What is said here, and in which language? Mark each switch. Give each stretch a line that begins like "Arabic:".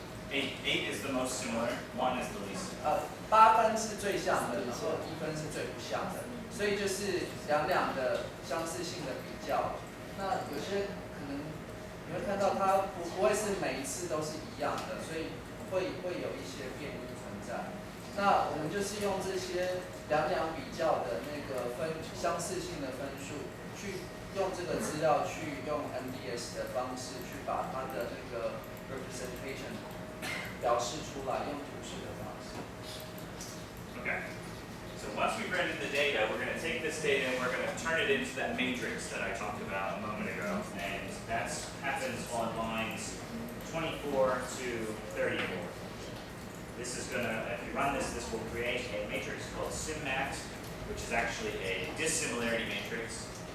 English: 8 is the most similar, 1 is the least.
Chinese: 8分是最像的，然后1分是最不像的，所以就是两的相似性的比较。那有些可能你会看到它不会是每一次都是一样的，所以会有一些变异存在。那我们就是用这些两比较的那个相似性的分数，去用这个资料去用 MDS 的方式去把它的那个 representation 表示出来，用图示的方式。
English: Okay. So once we've rendered the data, we're going to take this data and we're going to turn it into that matrix that I talked about a moment ago. And that happens on lines 24 to 34. This is going to, if you run this, this will create a matrix called SimMat, which is actually a dissimilarity matrix.